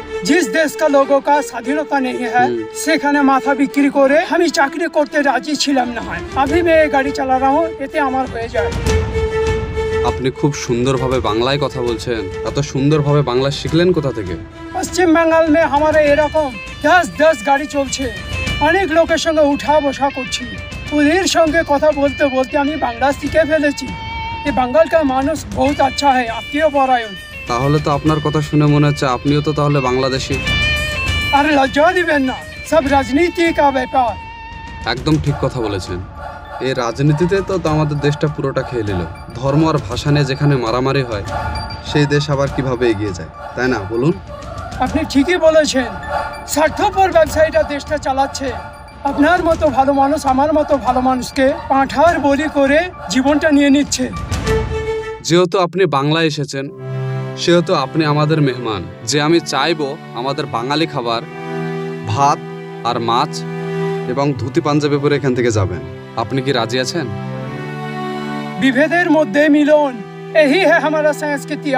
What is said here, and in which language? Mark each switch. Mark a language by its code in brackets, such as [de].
[hi] जिस देश का लोगों का स्वाधीनता नहीं है [bn] সেখানে মাথা বিক্রি করে আমি চাকরি করতে রাজি ছিলাম না। [hi] अभी मैं ये गाड़ी चला रहा हूँ, [bn] এতে আমার হয়ে যায়। আপনি খুব সুন্দরভাবে বাংলায় কথা বলছেন, এত সুন্দরভাবে বাংলা শিখলেন কোথা থেকে? পশ্চিম বাংলার মে আমারে এরকম 10 গাড়ি চলছে, অনেক লোকের সঙ্গে উঠা বসা করছি, ওদের সঙ্গে কথা বলতে বলতে আমি বাংলা শিখে ফেলেছি। এই বাঙালকার মানুষ [hi] বহুত আচ্ছা হয়, [bn] আত্মীয় পরায়ণ। তাহলে তো আপনার কথা শুনে মনে হচ্ছে আপনিও তো তাহলে বাংলাদেশি। আরে লজ্জা দিবেন না, সব রাজনীতি কা ব্যাপার। একদম ঠিক কথা বলেছেন। এই রাজনীতিতে তো আমাদের দেশটা পুরোটা খেয়ে নিল। ধর্ম আর ভাষা নিয়ে যেখানে মারামারি হয়, সেই দেশ আবার কিভাবে এগিয়ে যায়, তাই না বলুন? আপনি ঠিকই বলেছেন, স্বার্থপর ব্যবসায়ীরা দেশটা চালাচ্ছে। আপনার মতো ভালো মানুষ আমার মতো ভালো মানুষকে পাঁঠার বলি করে জীবনটা নিয়ে নিচ্ছে। যেহেতু আপনি বাংলায় এসেছেন, সেহেতু আপনি আমাদের মেহমান। যে আমি চাইবো আমাদের বাঙালি খাবার, ভাত আর মাছ এবং ধুতি পাঞ্জাবি পরে এখান থেকে যাবেন। আপনি কি রাজি আছেন? বিভেদের মধ্যে মিলন, [hi] यही है हमारा संस्कृति।